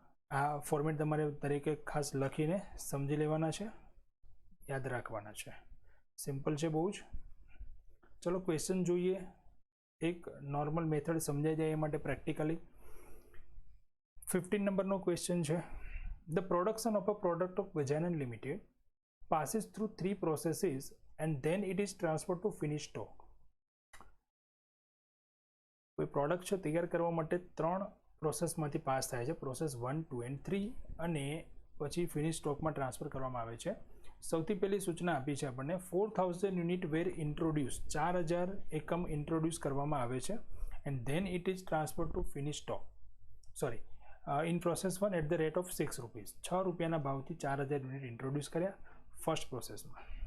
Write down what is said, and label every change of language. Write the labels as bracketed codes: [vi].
[gu] આ ફોર્મેટ તમારે દરેકે ખાસ લખીને સમજી લેવાના છે, યાદ રાખવાના છે. સિમ્પલ છે બહુ જ. ચલો ક્વેશ્ચન જોઈએ. એક નોર્મલ મેથડ સમજાઈ જાય એ માટે પ્રેક્ટિકલી 15 નંબરનો ક્વેશ્ચન છે. [en] The production of a product of Gajanan limited passes through 3 processes and then it is transferred to finished stock. [gu] કોઈ પ્રોડક્ટ છે તૈયાર કરવા માટે 3 પ્રોસેસમાંથી પાસ થાય છે, પ્રોસેસ 1 2 and 3, અને પછી ફિનિશ સ્ટોકમાં ટ્રાન્સફર કરવામાં આવે છે. સૌથી પહેલી સૂચના આપી છે આપણને 4000 યુનિટ [en] were introduce, [gu] 4000 એકમ ઇન્ટ્રોડ્યુસ કરવામાં આવે છે, [en] and then it is transfer to finish stock, sorry in process 1 at the rate of 6 rupees, [gu] 6 રૂપિયાના ભાવથી 4000 યુનિટ ઇન્ટ્રોડ્યુસ કર્યા ફર્સ્ટ પ્રોસેસમાં.